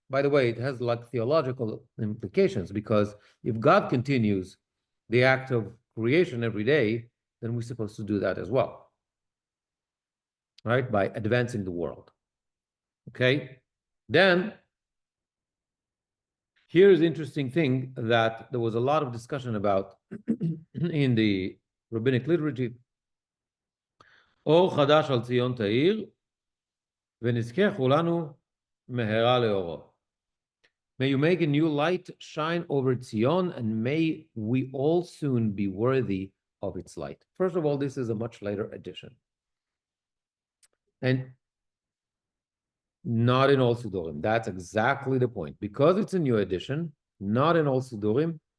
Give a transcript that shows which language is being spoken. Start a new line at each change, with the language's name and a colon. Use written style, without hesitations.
English: By the way, it has like theological implications because if God continues the act of creation every day, then we're supposed to do that as well, right? By advancing the world. Okay, then here's the interesting thing that there was a lot of discussion about in the rabbinic liturgy.
Hebrew: אור חדש על ציון תאיר, ונזכה כולנו מהרה לאורו.
English: May you make a new light shine over Zion, and may we all soon be worthy of its light. First of all, this is a much later edition. And not in all Sidurim. That's exactly the point. Because it's a new edition, not in all Sidurim.